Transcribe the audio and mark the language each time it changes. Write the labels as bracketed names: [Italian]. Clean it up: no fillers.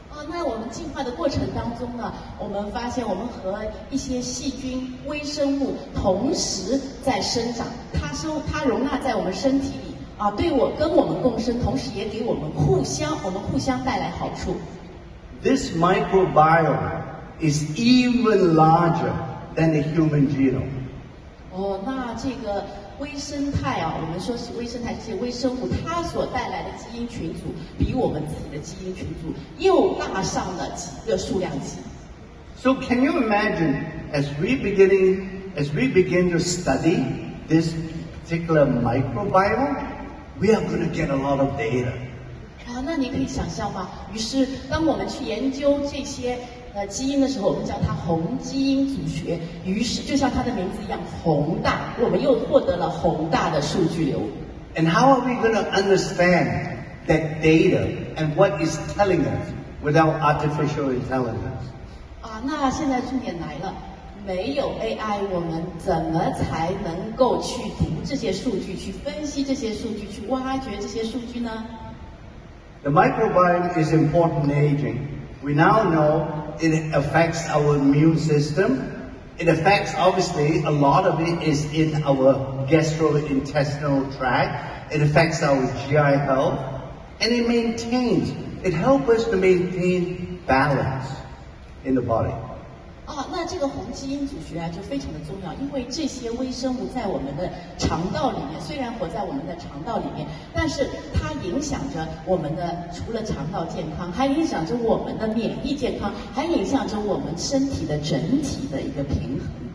[Chinese] 那我们进化的过程当中呢，我们发现我们和一些细菌、微生物同时在生长，它容纳在我们身体里跟我们共生，同时也给我们互相带来好处。 [English] This microbiome is even larger than the human genome. [Chinese] 那这个微生态我们说是微生态，这些微生物它所带来的基因群组，比我们自己的基因群组又大上了几个数量级。 [English] So can you imagine, as we begin to study this particular microbiome, we are going to get a lot of data. [Chinese] 那你可以想象吗？于是当我们去研究这些基因的时候，我们叫它宏基因组学。于是就像它的名字一样，宏大，我们又获得了宏大的数据流。 [English] And how are we going to understand that data and what is telling us without artificial intelligence? [Chinese] 那现在重点来了，没有 AI， 我们怎么才能够去读这些数据，去分析这些数据，去挖掘这些数据呢？ [English] The microbiome is important in aging. We now know it affects our immune system. It affects, obviously, a lot of it is in our gastrointestinal tract. It affects our GI health. And it helps us to maintain balance in the body. [Chinese] 那这个宏基因组学就非常的重要，因为这些微生物在我们的肠道里面，虽然活在我们的肠道里面，但是它影响着我们的除了肠道健康，还影响着我们的免疫健康，还影响着我们身体的整体的一个平衡。